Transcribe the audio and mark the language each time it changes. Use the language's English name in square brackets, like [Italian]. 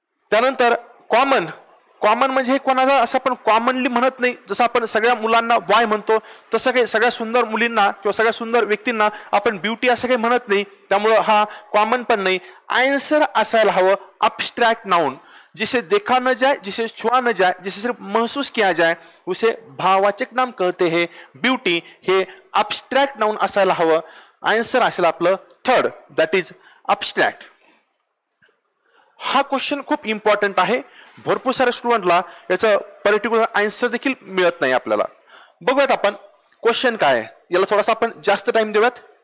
[Marathi] त्यानंतर कॉमन म्हणजे हे कोणाला असं आपण कॉमनली म्हणत नाही. जसं आपण सगळ्या मुलांना बॉय म्हणतो, तसं काही सगळ्या सुंदर मुलींना किंवा सगळ्या सुंदर व्यक्तींना आपण ब्युटी असं काही म्हणत नाही. त्यामुळं हा कॉमन पण नाही. आन्सर असायला हवं अब्स्ट्रॅक्ट नाउन. [Hindi] जिसे देखा न जाए, जिसे छुआ न जाए, जिसे सिर्फ महसूस किया जाए उसे भाववाचक नाम कहते हैं. [Marathi] ब्युटी हे अब्स्ट्रॅक्ट नाउन असायला हवं. आन्सर असेल आपलं थर्ड, [English] That is abstract. [Marathi] हा क्वेश्चन खूप इम्पॉर्टंट आहे. भरपूर साऱ्या स्टुडंटला याचं पर्टिक्युलर आन्सर देखील मिळत नाही आपल्याला. बघूयात आपण क्वेश्चन काय आहे. याला थोडासा आपण जास्त टाइम देऊयात.